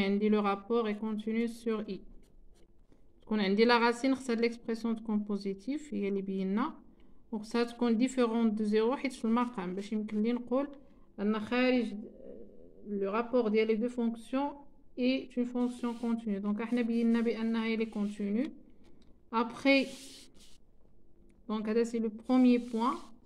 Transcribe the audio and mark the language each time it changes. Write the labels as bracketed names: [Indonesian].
[French] le rapport est continu sur I. [Arabic] تكون عندي la racine خصها l'expression تكون positif هي اللي بينا وخصها تكون différente de 0 حيت في المقام باش يمكن لي نقول ان خارج le rapport ديال les deux fonctions [French] est une fonction continue. [Arabic] donc احنا بينا بانها هي اللي continue. [French] après donc [Arabic] هذا [French] c'est le premier point.